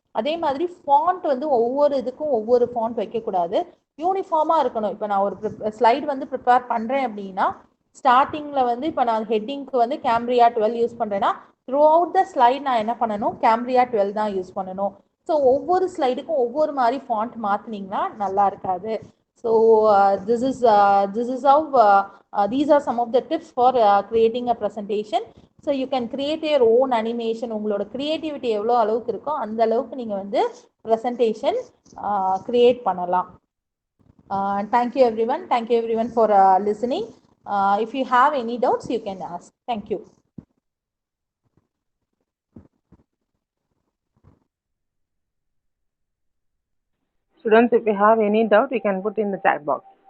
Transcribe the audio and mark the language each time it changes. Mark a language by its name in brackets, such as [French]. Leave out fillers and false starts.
[Tamil] அதே மாதிரி ஃபாண்ட் வந்து ஒவ்வொரு இதுக்கும் ஒவ்வொரு ஃபாண்ட் வைக்கக்கூடாது, யூனிஃபார்மாக இருக்கணும். இப்போ நான் ஒரு ஸ்லைடு வந்து ப்ரிப்பேர் பண்ணுறேன் அப்படின்னா ஸ்டார்டிங்கில் வந்து இப்போ நான் ஹெட்டிங்க்கு வந்து கேம்ப்ரியா 12 யூஸ் பண்ணுறேன்னா [English] throughout the slide [Tamil] நான் என்ன பண்ணணும், கேம்ப்ரியா 12 தான் யூஸ் பண்ணணும். ஸோ ஒவ்வொரு ஸ்லைடுக்கும் ஒவ்வொரு மாதிரி ஃபாண்ட் மாற்றினீங்கன்னா நல்லா இருக்காது. [English] So this is how these are some of the tips for creating a presentation. So you can create your own animation. [Tamil] உங்களோட creativity எவ்வளோ அளவுக்கு இருக்கோ அந்த அளவுக்கு நீங்கள் வந்து presentation create பண்ணலாம். [English] Thank you everyone for listening. If you have any doubts you can ask. Thank you. Students, if you have any doubt, you can put in the chat box.